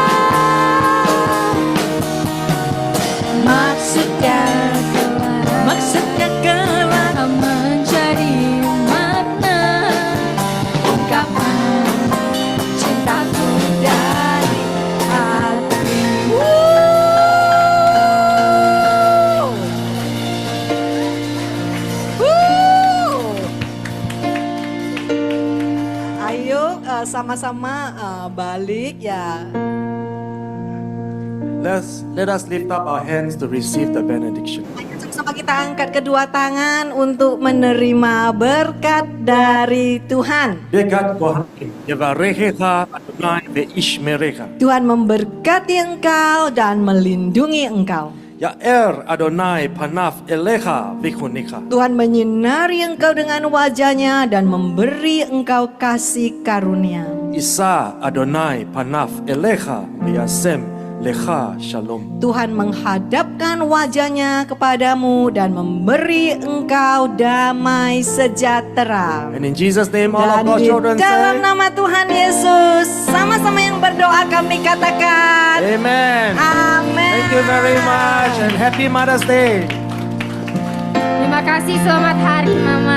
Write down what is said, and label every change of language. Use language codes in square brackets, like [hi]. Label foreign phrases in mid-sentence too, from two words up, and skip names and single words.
[id] Maksudnya gelap menjadi makna ungkapan cintaku dari hati. Ayo sama-sama balik ya. [en] Let us lift up our hands to receive the benediction. [id] Ayo sama-sama kita angkat kedua tangan untuk menerima berkat dari Tuhan. Berkat Tuhan, [he] יברכך יהוה וישמרך. [id] Tuhan memberkati engkau dan melindungi engkau. [he] יאר יהוה פניו אליך ויחנך. [id] Tuhan menyinari engkau dengan wajahnya dan memberi engkau kasih karunia. [he] ישא יהוה פניו אליך וישם לך שלום. [id] Tuhan menghadapkan wajahnya kepadamu dan memberi engkau damai sejahtera. [en] And in Jesus' name all [id] Dan [en] of God's [id] di [en] children [id] dalam [en] say, [id] nama Tuhan Yesus, sama-sama yang berdoa kami katakan [en] Amen. [id] amin. [en] Thank you very much and happy Mother's Day. [id] Terima kasih, selamat hari Mama.